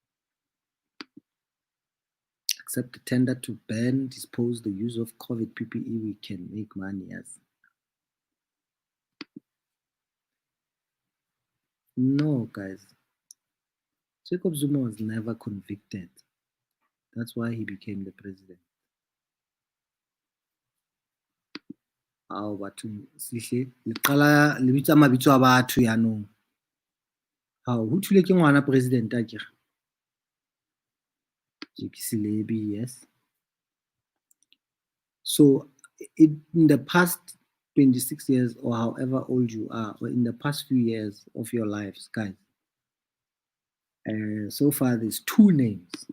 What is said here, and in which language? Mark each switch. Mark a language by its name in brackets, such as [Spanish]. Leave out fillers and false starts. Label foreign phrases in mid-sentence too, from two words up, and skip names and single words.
[English] Accept the tender to ban, dispose the use of COVID PPE, we can make money as. No, guys. Jacob Zuma was never convicted. That's why he became the president. [Southern Sotho] Ao batho sihle le qala le bitsa mabitso a batho yanong. Ao ho thule ke ngwana president a kere. [English] Yes. So in the past 26 years or however old you are, or in the past few years of your lives, guys, so far there's two names.